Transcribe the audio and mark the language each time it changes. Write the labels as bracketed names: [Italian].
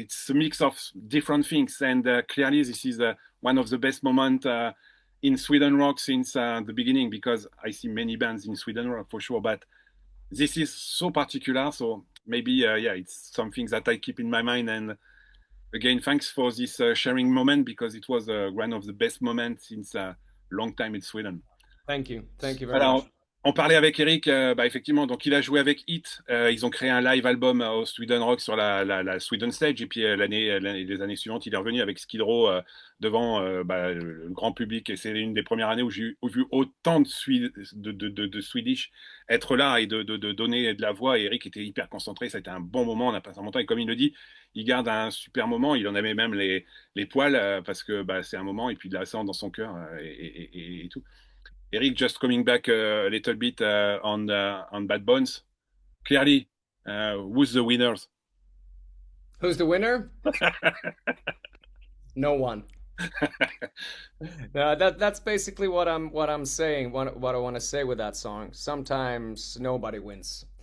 [English] It's a mix of different things, and clearly this is one of the best moments in Sweden rock since the beginning, because I see many bands in Sweden rock for sure, but this is so particular. So maybe it's something that I keep in my mind. And again, thanks for this sharing moment, because it was one of the best moments since a long time in Sweden. Thank you very much. [French] On parlait avec Erik, effectivement, donc il a joué avec H.E.A.T. Ils ont créé un live album au Sweden Rock sur la Sweden Stage, et puis les années suivantes, il est revenu avec Skid Row devant le grand public, et c'est une des premières années où j'ai vu autant de Swedish être là et de donner de la voix, et Erik était hyper concentré, ça a été un bon moment, on a passé un bon temps, et comme il le dit, il garde un super moment, il en avait même les poils, parce que c'est un moment, et puis il a ça dans son cœur, et tout. [English] Erik, just coming back a little bit on Bad Bones. Clearly, who's the winners? Who's the winner? No one. No, that's basically what I'm saying. What I want to say with that song. Sometimes nobody wins.